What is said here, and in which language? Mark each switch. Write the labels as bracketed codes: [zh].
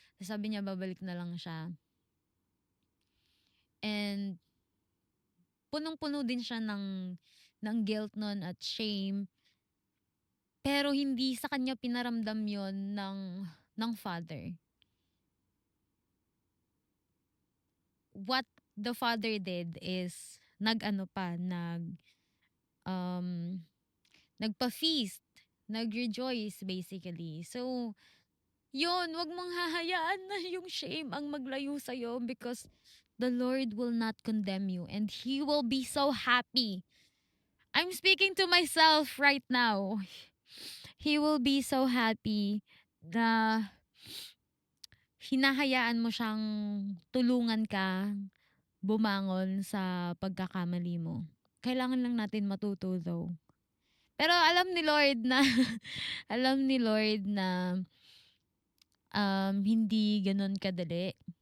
[tl] Sabi niya babalik na lang siya. And punong-puno din siya ng guilt nun at shame. Pero hindi sa kanya pinaramdam yon ng father. What the father did is nag-ano pa, um, nagpa-feast, nag-rejoice basically. So, Yun, wag mong hahayaan na yung shame ang maglayo sa'yo [en] because the Lord will not condemn you and He will be so happy. I'm speaking to myself right now. He will be so happy [tl] na hinahayaan mo siyang tulungan ka bumangon sa pagkakamali mo. Kailangan lang natin matuto though. Pero alam ni Lord na alam ni Lord na hindi gano'n kadali.